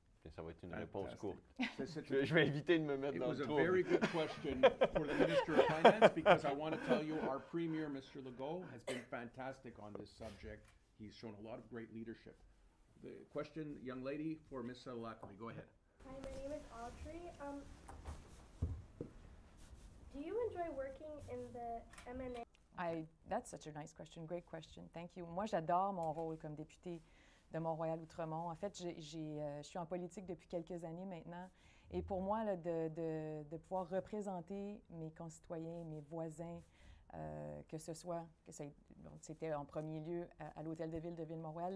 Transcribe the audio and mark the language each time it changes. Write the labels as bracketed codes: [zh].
[fr] Ça va être une réponse courte. Je vais éviter de me mettre dans le trou. [en] It was a very good question for the Minister of Finance, because I want to tell you our Premier, Mr. Legault, has been fantastic on this subject. He's shown a lot of great leadership. The question, young lady, for Ms. Lackley. Go ahead. Hi, my name is Audrey. Do you enjoy working in the M&A? That's such a nice question. Great question. Thank you. [fr] Moi, j'adore mon rôle comme députée de Mont-Royal-Outremont. En fait, je suis en politique depuis quelques années maintenant. Et pour moi, là, de pouvoir représenter mes concitoyens, mes voisins, que c'était en premier lieu à l'Hôtel de Ville de Ville-Mont-Royal.